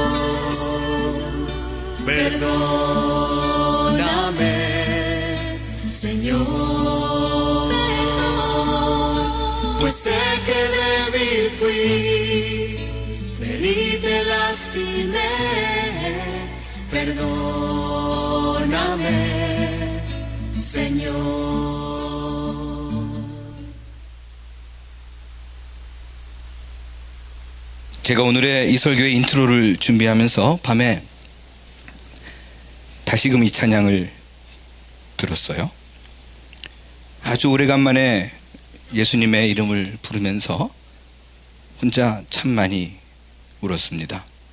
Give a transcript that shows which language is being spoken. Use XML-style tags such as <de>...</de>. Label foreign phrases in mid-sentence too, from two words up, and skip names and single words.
<es>Perdóname, Señor, pues sé que débil fui, te herí, te lastimé. Perdóname, Señor.</es> <ko>제가 오늘의 이 설교의 인트로를 준비하면서 밤에 다시금 이 찬양을 들었어요. 아주 오래간만에 예수님의 이름을 부르면서 혼자 참 많이 울었습니다.</ko>